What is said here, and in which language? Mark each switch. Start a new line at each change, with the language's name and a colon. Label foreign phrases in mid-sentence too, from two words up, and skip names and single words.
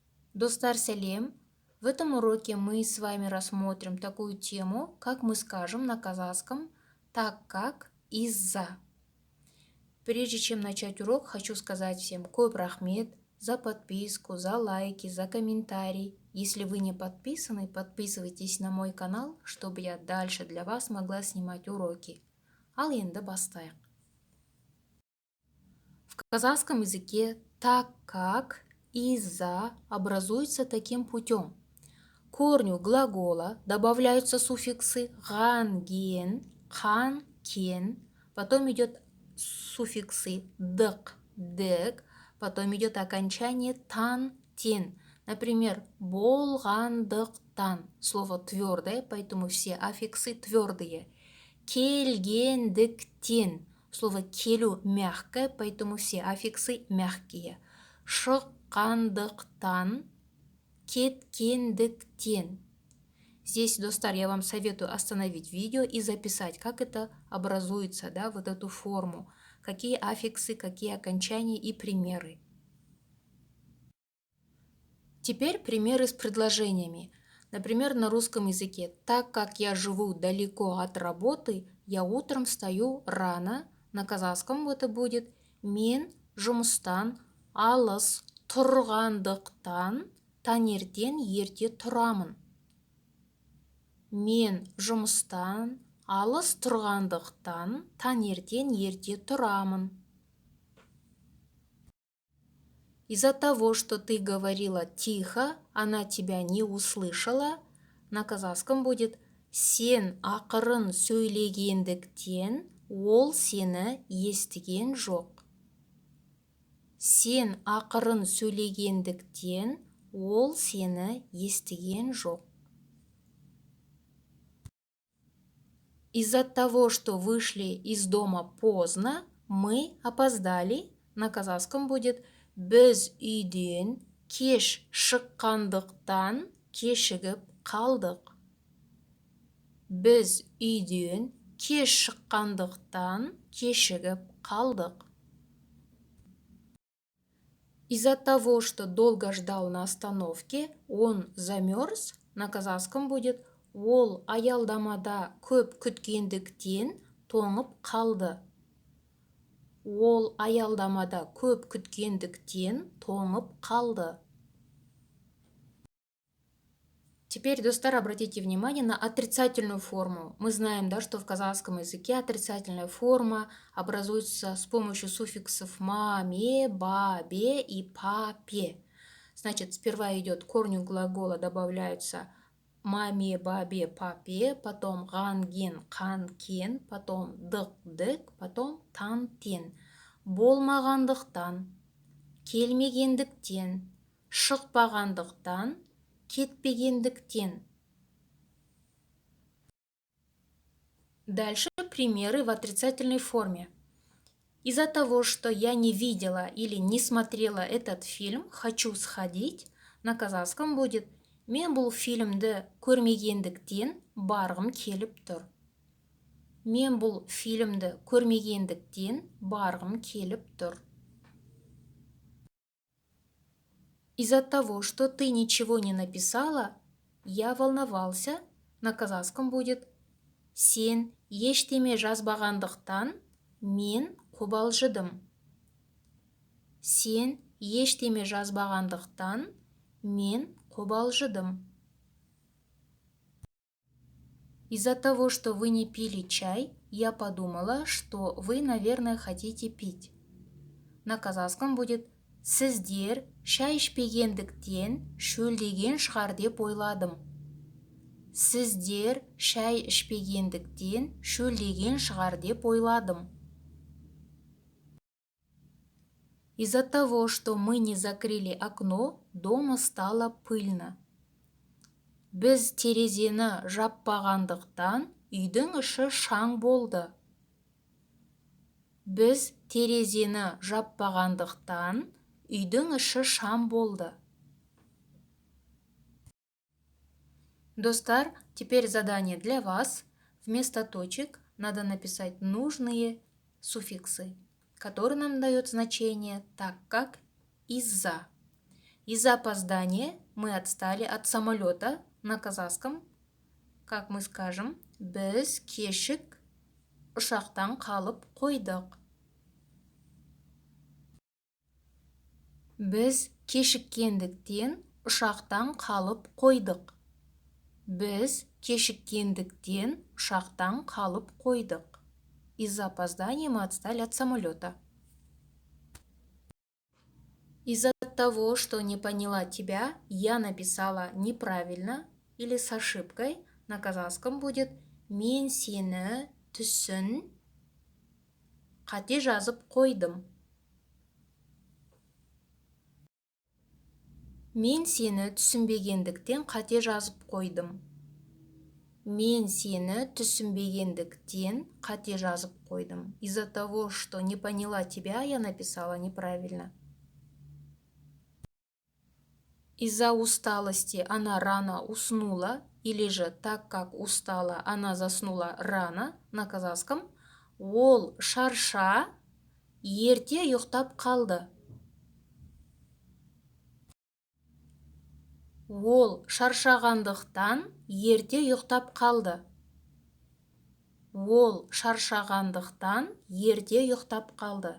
Kazakh: Достар сәлем!
Russian: В этом уроке мы с вами рассмотрим такую тему, как мы скажем на казахском «так как», «из-за». Прежде чем начать урок, хочу сказать всем
Kazakh: көп рахмет
Russian: за подписку, за лайки, за комментарий. Если вы не подписаны, подписывайтесь на мой канал, чтобы я дальше для вас могла снимать уроки.
Kazakh: Ал енді бастайық.
Russian: В казахском языке «так как», «из-за» образуется таким путем. К корню глагола добавляются суффиксы ган, ген, хан, кен, потом идет суффиксы дық, дек, потом идет окончание тан, тен. Например, болғандықтан. Слово твердое, поэтому все аффиксы твердые.
Kazakh: Келгендіктен.
Russian: Слово келу мягкое, поэтому все аффиксы мягкие.
Kazakh: Шыққандықтан, кеткендіктен.
Russian: Здесь, достар, я вам советую остановить видео и записать, как это образуется, да, вот эту форму. Какие аффиксы, какие окончания и примеры. Теперь примеры с предложениями. Например, на русском языке. Так как я живу далеко от работы, я утром встаю рано. На казахском это будет
Kazakh: мен жұмыстан алыс тұрғандықтан таңертең ерте тұрамын. Мен жұмыстан алыс тұрғандықтан таңертең ерте тұрамын.
Russian: Из-за того, что ты говорила тихо, она тебя не услышала. На казахском будет
Kazakh: сен ақырын сөйлегендіктен ол сені естіген жоқ. Сен ақырын сөйлегендіктен ол сені естіген жоқ.
Russian: Из-за того, что вышли из дома поздно, мы опоздали. На казахском будет
Kazakh: біз үйден кеш шыққандықтан кешігіп қалдық. Біз үйден кеш шыққандықтан кешігіп қалдық.
Russian: Из-за того, что долго ждал на остановке, он замерз. На казахском будет
Kazakh: ол аялдамада көп күткендіктен тоңып қалды. Ол аялдамада көп күткендіктен тоңып қалды.
Russian: Теперь, достар, обратите внимание на отрицательную форму. Мы знаем, да, что в казахском языке отрицательная форма образуется с помощью суффиксов маме, бабе и папе. Значит, сперва идет к корню глагола добавляются маме, бабе, папе, потом ган, ген, қан, кен, потом дық, дік, потом тан, тен.
Kazakh: Болмағандықтан, келмегендіктен, шықпағандықтан, кетпегендіктен.
Russian: Дальше примеры в отрицательной форме. Из-за того, что я не видела или не смотрела этот фильм, хочу сходить, на казахском будет
Kazakh: мен бұл фильмді көрмегендіктен барғым келіп тұр. Мен бұл фильмді көрмегендіктен барғым келіп тұр.
Russian: Из-за того, что ты ничего не написала, я волновался. На казахском будет
Kazakh: сен ештеме жазбағандықтан мен қобалжыдым. Сен ештеме жазбағандықтан мен қобалжыдым.
Russian: Из-за того, что вы не пили чай, я подумала, что вы, наверное, хотите пить. На казахском будет
Kazakh: сіздер шай ішпегендіктен шөлдеген шығар деп ойладым. Сіздер шай ішпегендіктен шөлдеген шығар деп ойладым.
Russian: Из-за того, что мы не закрыли окно, дома стало пыльно.
Kazakh: Біз терезені жаппағандықтан үйдің іші шаң болды. Біз терезені жаппағандықтан үйдің іші шаң болды.
Russian: Достар, теперь задание для вас. Вместо точек надо написать нужные суффиксы, которые нам дают значение так как, из-за. Из-за опоздания мы отстали от самолета на казахском. Как мы скажем,
Kazakh: біз кешік ұшақтан қалып қойдық. Біз кешіккендіктен ұшақтан қалып қойдық. Біз кешіккендіктен ұшақтан қалып қойдық.
Russian: Из-за опоздания мы отстали от самолета. Из-за того, что не поняла тебя, я написала неправильно или с ошибкой. На казахском будет
Kazakh: мен сені түсін қате жазып қойдым. Мен сені түсінбегендіктен қате жазып қойдым. Мен сені түсінбегендіктен қате жазып қойдым.
Russian: Из-за того, что не поняла тебя, я написала неправильно. Из-за усталости она рано уснула, или же так как устала, она заснула рано, на казахском.
Kazakh: Ол шарша ерте ұйықтап қалды. Ол шаршағандықтан ерте ұйықтап қалды. Ол шаршағандықтан ерте ұйықтап қалды.